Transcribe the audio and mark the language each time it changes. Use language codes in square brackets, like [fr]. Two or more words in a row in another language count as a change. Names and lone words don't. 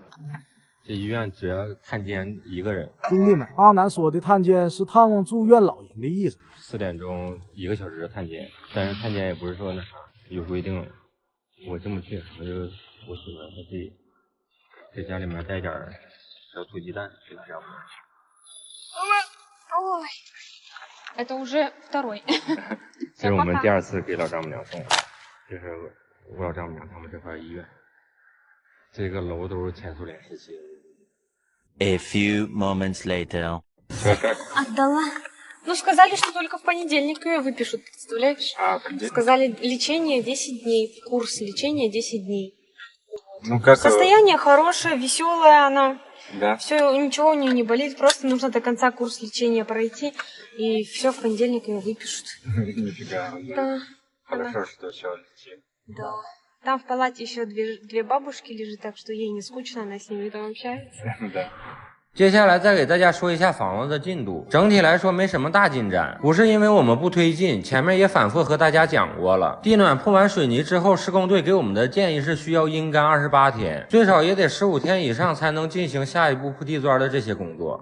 [zh] 这医院只要探监1个人。兄弟们，阿南说的探监是探望住院老人的意思。 4点钟1个小时的探监，但是探监也不是说那啥有规定的，我进不去，我喜欢自己在家里面带点小土鸡蛋，就这样。 [ru] Ой, это уже второй. [zh] 这是我们第2次给老丈母娘送的，这是我老丈母娘他们这块医院，这个楼都是前苏联时期的。 [en] A few moments later. [ru] Отдала. Ну, сказали, что только в понедельник ее выпишут, представляешь? Сказали, лечение 10 дней, курс лечения 10 дней. Ну, как... Состояние хорошее, веселая она. Да. Все, ничего у нее не болит, просто нужно до конца курс лечения пройти, и все, в понедельник ее выпишут. Нифига. Да. Хорошо, что все лечили. Да. Там в палате еще две бабушки лежат, так что ей не скучно, она с ними там общается. Да. [zh] 接下来再给大家说一下房子的进度，整体来说没什么大进展，不是因为我们不推进，前面也反复和大家讲过了。地暖铺完水泥之后，施工队给我们的建议是需要阴干28天，最少也得15天以上才能进行下一步铺地砖的这些工作。